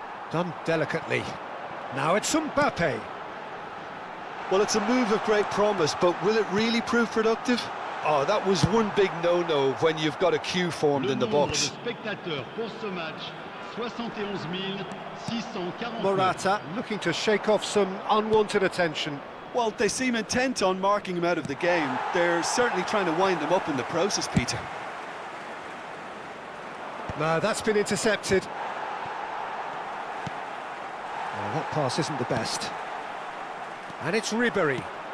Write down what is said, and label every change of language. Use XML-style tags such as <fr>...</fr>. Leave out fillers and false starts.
<en>Done delicately. Now it's Mbappe. Well, it's a move of great promise, but will it really prove productive? Oh, that was one big no-no when you've got a queue formed in the box.</en> <fr>Le nombre de spectateurs pour ce match, 71 649.</fr> <en>Morata looking to shake off some unwanted attention. Well, they seem intent on marking him out of the game. They're certainly trying to wind him up in the process, Peter. No, that's been intercepted. Well, that pass isn't the best. And it's Ribéry.</en>